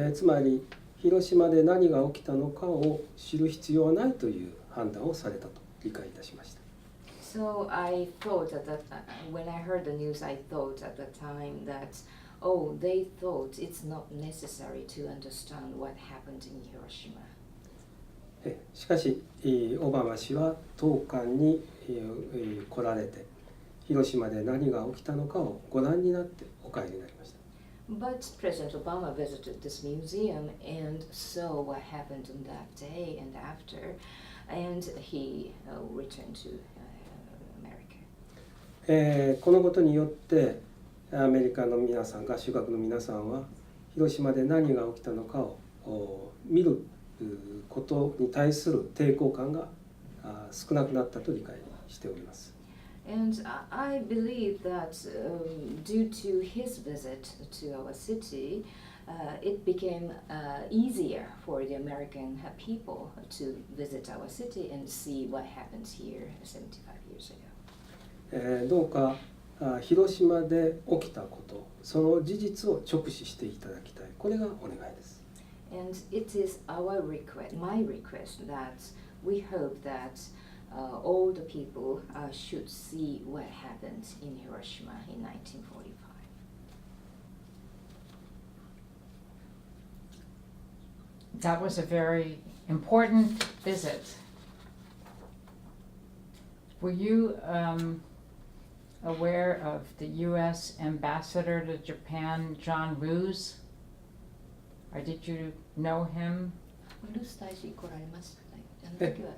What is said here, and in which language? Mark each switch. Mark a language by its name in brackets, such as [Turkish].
[Japanese] つまり広島で何が起きたのかを知る必要はないという判断をされたと理解いたしました。 [English] So I thought when I heard the news, I thought at the time that, oh, they thought it's not necessary to understand what happened in Hiroshima. [Japanese] しかしオバマ氏は当館に来られて広島で何が起きたのかをご覧になってお帰りになりました。 [English] But President Obama visited this museum and saw what happened on that day and after. and he returned to America. [Japanese] このことによってアメリカの皆さん、合衆国の皆さんは広島で何が起きたのかを見ることに対する抵抗感が少なくなったと理解しております。 [English] And I believe that due to his visit to our city, it became easier for the American people to visit our city and see what happened here 75 years ago. [Japanese] どうか広島で起きたこと、その事実を直視していただきたい。これがお願いです。 [English] And it is our request, my request, that we hope that all the people should see what happened in Hiroshima in 1945. That was a very important visit. Were you aware of the U.S. ambassador to Japan, John Roos? Or did you know him? [Japanese] ルース大使来られましたね。